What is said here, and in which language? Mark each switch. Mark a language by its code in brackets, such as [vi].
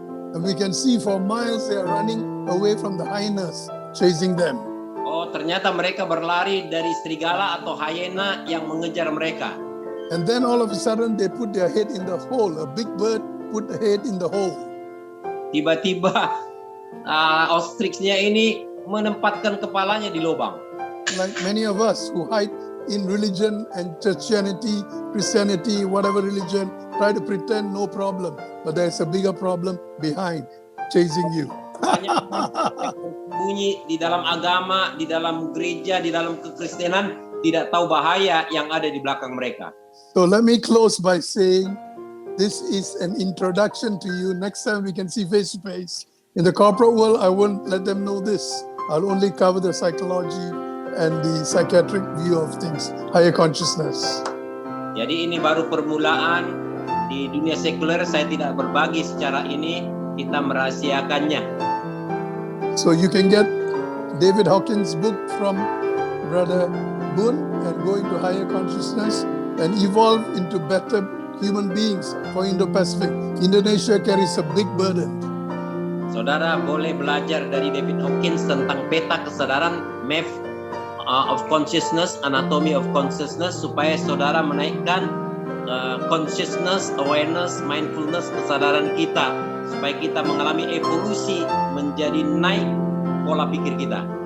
[en] And we can see for miles they are running away from the hyenas, chasing them. [id] Oh, ternyata mereka berlari dari serigala atau hyena yang mengejar mereka. [en] And then all of a sudden they put their head in the hole. A big bird put the head in the hole. [id] Tiba-tiba ostrichnya ini menempatkan kepalanya di lubang. [en] Like many of us who hide in religion and Christianity, whatever religion, try to pretend no problem. But there's a bigger problem behind, chasing you. [id] Banyak bunyi di dalam agama, di dalam gereja, di dalam kekristenan, tidak tahu bahaya yang ada di belakang mereka. [en] So let me close by saying, this is an introduction to you. Next time we can see face to face. In the corporate world, I won't let them know this. I'll only cover the psychology and the psychiatric view of things, higher consciousness. [id] Jadi ini baru permulaan. Di dunia sekuler saya tidak berbagi secara ini, kita merahasiakannya. [en] So you can get David Hawkins' book from Brother Boone and go into higher consciousness and evolve into better human beings for Indo-Pacific. Indonesia carries a big burden. [id] Saudara boleh belajar dari David Hawkins tentang peta kesadaran, [en] map of consciousness, anatomy of consciousness, [id] supaya saudara menaikkan consciousness, awareness, mindfulness, kesadaran kita, supaya kita mengalami evolusi menjadi naik pola pikir kita.